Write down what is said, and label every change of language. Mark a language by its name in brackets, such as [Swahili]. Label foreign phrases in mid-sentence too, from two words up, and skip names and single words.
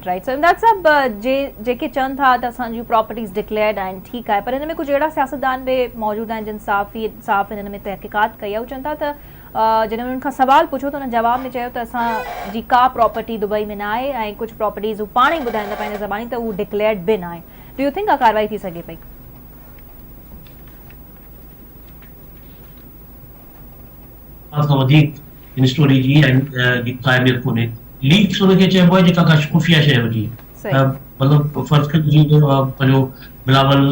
[Sindhi] सो इमदाद साहब जेके चवनि था त असांजूं [English] properties declared [Sindhi] आहिनि ठीकु आहे पर हिन में कुझु अहिड़ा सियासतदान बि मौजूदु आहिनि जिन साफ़ हिन में तहक़ीक़ात कई आहे हू चवनि था त जॾहिं उन्हनि खां सवाल पुछो त हुन जवाब में चयो त असांजी का प्रॉपर्टी दुबई में न आहे ऐं कुझु प्रॉपर्टीज़ हू पाण ई ॿुधाईंदा पंहिंजे ज़बानी त उहो डिक्लेयर्ड बि न आहे। [English] do you think [Sindhi] का कार्रवाई थी सघे पई? वधीक इन स्टोरी जी क़ाइमियत कोन्हे लीक्स उनखे चइबो आहे जेका का खुफ़िया शइ हुजे मतिलबु फ़र्ज़ कयो पंहिंजो बिलावल